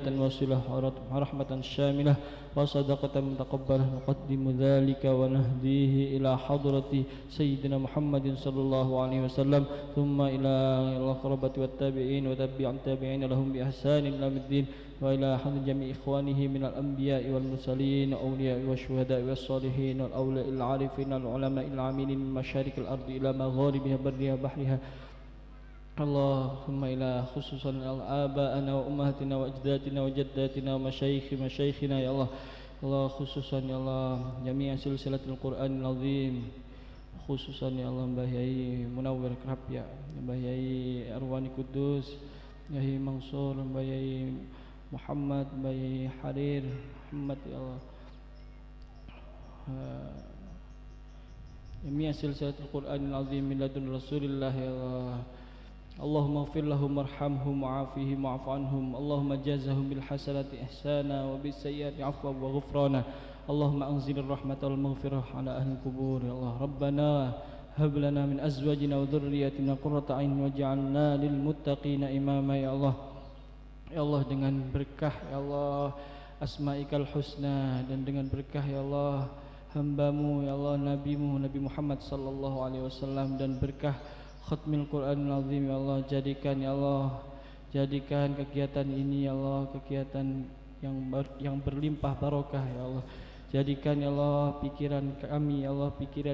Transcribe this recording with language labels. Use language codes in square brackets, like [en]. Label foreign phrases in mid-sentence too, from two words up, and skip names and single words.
[ar] وصلة ورحمة شاملة وصدقة متقبلة نقدم ذلك ونهديه إلى حضرة سيدنا محمد صلى الله عليه وسلم ثم إلى الأقربة والتابعين وتبع التابعين لهم بإحسان إلى يوم الدين وإلى حضر جميع إخوانه من الأنبياء والمرسلين والأولياء والشهداء والصالحين والأولياء العارفين العلماء العاملين من مشارق الأرض إلى مغاربها برها بحرها اللهم إلى خصوصا آباءنا وأمهاتنا وأجدادنا وجداتنا ومشايخنا يا الله الله خصوصا يا الله جميع سلسلة القرآن العظيم خصوصا يا الله Mbah Yai Munawwir Kerap ya Mbah Yai Arwani Kudus Mbah Yai Mansur Mbah Yai Muhammad Mbah Yai Harir Muhammad ya Allah جميع سلسلة القرآن العظيم من لدن رسول الله يا الله اللهم اغفر لهم وارحمهم وعافهم واعف عنهم اللهم جازهم بالحسنات إحسانا وبالسيئات عفوا وغفرانا اللهم أنزل الرحمة والمغفرة على أهل القبور يا الله ربنا هب لنا من أزواجنا وذرياتنا قرة أعين واجعلنا للمتقين إماما يا الله ya Allah dengan berkah ya Allah Asma'ikal Husna dan dengan berkah ya Allah hambamu ya [id] Allah nabimu Nabi Muhammad [ar] صلى الله عليه وسلم [id] dan berkah [ar] ختم القرآن العظيم [id] ya Allah jadikan kegiatan ini ya Allah kegiatan yang berlimpah barokah ya Allah jadikan ya Allah pikiran kami ya Allah pikiran